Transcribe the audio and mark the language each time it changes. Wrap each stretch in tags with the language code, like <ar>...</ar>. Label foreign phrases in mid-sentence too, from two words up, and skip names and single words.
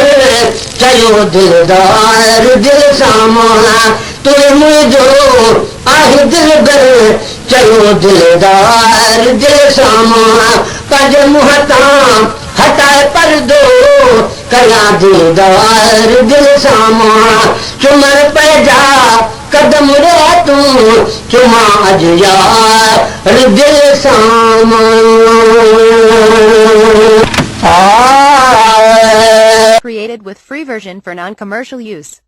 <sd>चयो दिलदार दिल साम्हूं तूं ई मुंहिंजो आही दिलबर चयो दिलदार दिल साम्हूं पंहिंजे मुहतां हटाए परदो कया दीदार दिल साम्हूं चुमण पैजा कदम रे तू चुमा अजयार दिल साम्हूं</sd> <en>Created with free version for non-commercial use.</en>